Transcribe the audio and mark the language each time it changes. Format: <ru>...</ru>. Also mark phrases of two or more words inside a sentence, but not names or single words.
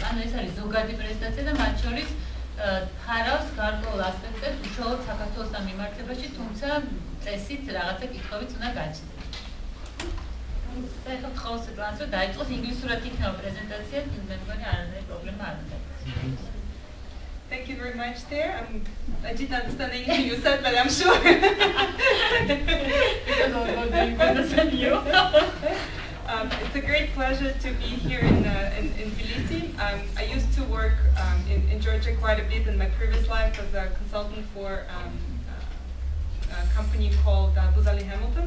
<ka>ანუ ეს არის ზოგადი პრეზენტაცია და მათ შორის ფარავს გარკვეულ ასპექტებს უშუალოდ საქართველოსთან მიმართებაში, თუმცა წესით რაღაცა კითხვებიც უნდა გაჩნდეს. და ეხლა ვთხოვს სვეტლანას, რომ დაიწყოს ინგლისურად იქნება პრეზენტაცია, მე მგონი არანაირი პრობლემა არ უნდა.</ka> <en>Thank you very much there. I didn't understand anything you said, but I'm sure. It's a great pleasure to be here in Tbilisi. I used to work in Georgia quite a bit in my previous life as a consultant for a company called Buzali Hamilton.</en>